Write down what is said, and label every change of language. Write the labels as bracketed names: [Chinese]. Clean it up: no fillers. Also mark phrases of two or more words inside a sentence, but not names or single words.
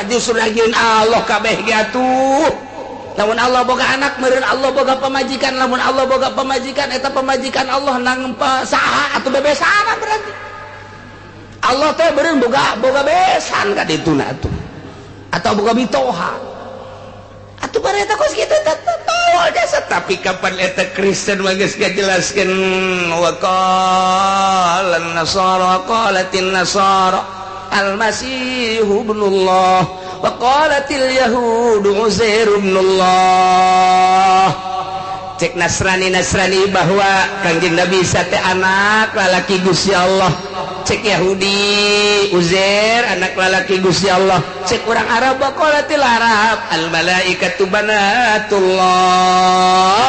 [Sundanese] Justru lagian Allah kabeh ge atuh. Lamun Allah boga anak meureun Allah boga pamajikan, lamun Allah boga pamajikan eta pamajikan Allah nang saha atuh bebesan berarti. Allah teh beureun boga besan ka dituna atuh. Atau boga mitoha atuh bare eta kos kitu tahu jasa. Tapi kapan eta Kristen mah geus ngajelaskeun [Arabic] وقال النصارى قالت النصارى المسيح ابن الله وقالت اليهود عزير ابن الله. [Sundanese] Cek Nasrani bahwa Kangjeng Nabi Isa teh anak lalaki Gusti Allah. Cek Yahudi Uzair anak lalaki Gusti Allah. Cek orang Arab [Arabic] قالت العرب الملائكة بنات الله.